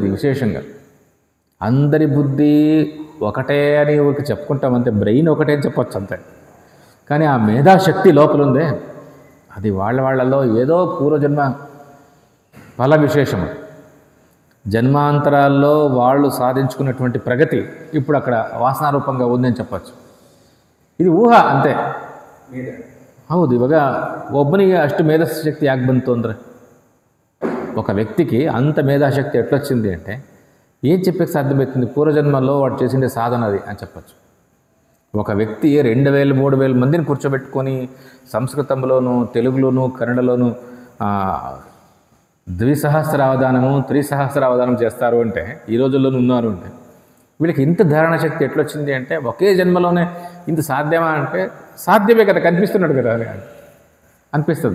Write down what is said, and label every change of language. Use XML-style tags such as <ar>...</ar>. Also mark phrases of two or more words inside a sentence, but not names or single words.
<te>అది విశేషంగా అందరి బుద్ధి ఒకటే అని ఊరికి చెప్పుకుంటామంతే, బ్రెయిన్ ఒకటే అని చెప్పొచ్చు అంతే. కానీ ఆ మేధాశక్తి లోపల ఉందే, అది వాళ్ళలో ఏదో పూర్వజన్మ ఫల విశేషము, జన్మాంతరాల్లో వాళ్ళు సాధించుకున్నటువంటి ప్రగతి ఇప్పుడు అక్కడ ವಾಸನಾರೂಪಂగా ఉందని చెప్పచ్చు.</te> <kn>ಇದು ಊಹ ಅಂತೆ. ಹೌದು. ಇವಾಗ ಒಬ್ಬನಿಗೆ ಅಷ್ಟು ಮೇಧಾಶಕ್ತಿ ಯಾಕೆ ಬಂತು ಅಂದರೆ,</kn> <te>ఒక వ్యక్తికి అంత మేధాశక్తి ఎట్లొచ్చింది అంటే ఏం చెప్పేకి సాధ్యమవుతుంది? పూర్వజన్మల్లో వాడు చేసిండే సాధన అది అని చెప్పచ్చు. ఒక వ్యక్తి 2000, 3000 మందిని కూర్చోబెట్టుకొని సంస్కృతంలోను, తెలుగులోను, కన్నడలోను ద్విసహస్రావధానము, త్రిసహస్రావధానం చేస్తారు అంటే, ఈ రోజుల్లోనూ ఉన్నారు అంటే, వీళ్ళకి ఇంత ధారణ శక్తి ఎట్లొచ్చింది అంటే, ఒకే జన్మలోనే ఇంత సాధ్యమా అంటే సాధ్యమే కదా, కనిపిస్తున్నాడు కదా అని అనిపిస్తుంది.</te>